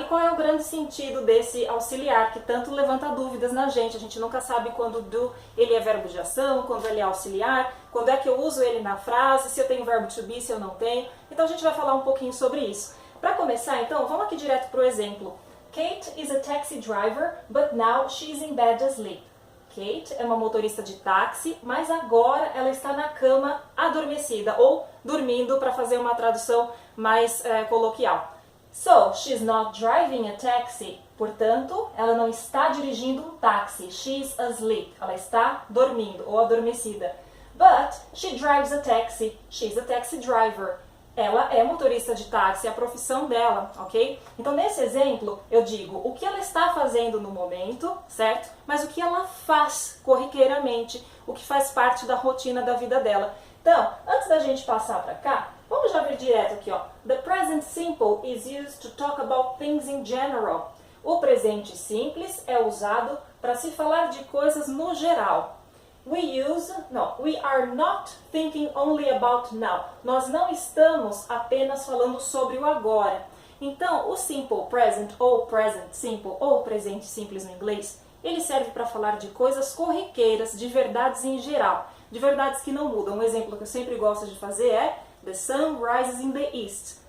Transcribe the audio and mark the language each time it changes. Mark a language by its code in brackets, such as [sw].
[pt] E qual é o grande sentido desse auxiliar, que tanto levanta dúvidas na gente. A gente nunca sabe quando o do ele é verbo de ação, quando ele é auxiliar, quando é que eu uso ele na frase, se eu tenho verbo to be, se eu não tenho. Então a gente vai falar um pouquinho sobre isso. Para começar, então, vamos aqui direto para o exemplo. [en] Kate is a taxi driver, but now she's in bed asleep. [pt] Kate é uma motorista de táxi, mas agora ela está na cama adormecida, ou dormindo, para fazer uma tradução mais coloquial. [en] So, she's not driving a taxi. [pt] Portanto, ela não está dirigindo um táxi. [en] She's asleep. [pt] Ela está dormindo ou adormecida. [en] But she drives a taxi. She's a taxi driver. [pt] Ela é motorista de táxi, é a profissão dela, ok? Então, nesse exemplo, eu digo o que ela está fazendo no momento, certo? Mas o que ela faz corriqueiramente, o que faz parte da rotina da vida dela. Então, antes da gente passar para cá, vamos já ver direto aqui, ó. [en] The present simple is used to talk about things in general. [pt] O presente simples é usado para se falar de coisas no geral. [en] We are not thinking only about now. [pt] Nós não estamos apenas falando sobre o agora. Então, o simple present ou present simple ou presente simples no inglês, ele serve para falar de coisas corriqueiras, de verdades em geral, de verdades que não mudam. Um exemplo que eu sempre gosto de fazer é [en] The sun rises in the east.